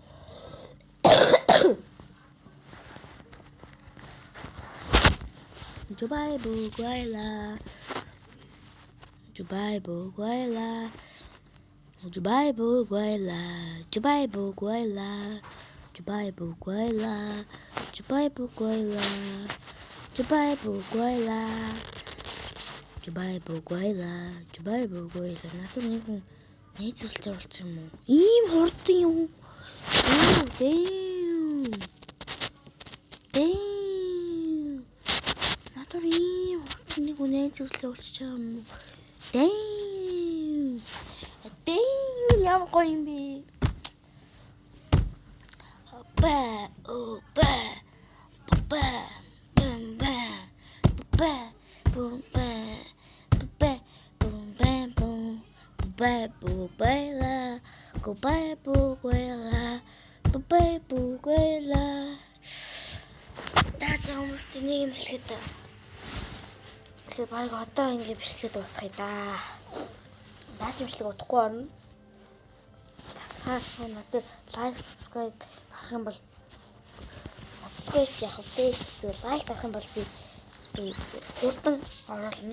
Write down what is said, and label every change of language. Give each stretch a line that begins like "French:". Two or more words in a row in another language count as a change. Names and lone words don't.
Mongolian: Jabay Buguela, Jabay Buguela, Jabay Buguela, Jabay Buguela, Jabay Buguela, Jabay Buguela, Jabay Buguela, Jabay Buguela, Jabay Buguela. Надад нэг хүн нээцүүлж оруулсан юм уу? Ийм хурдан юм. Damn. Надад ийм хурдан нэг хүн нээцүүлж оруулж байгаа юм уу? Damn. Ямар гоё юм бэ? Ba, oh ba, ba, bum ba, ba, boom ba, ba, boom ba, boom, ba, boom ba la, go ba, boom ba, boom la.
English: That's almost the name of it.
Mongolian: Тэгээ баг одоо ингэ бичлэгээ дуусгая да. Наач бичлэг удахгүй орно. Хаа надад лайк subscribe авах юм бол subscribe яах вэ? Лайк авах юм бол би хурдан оруулна.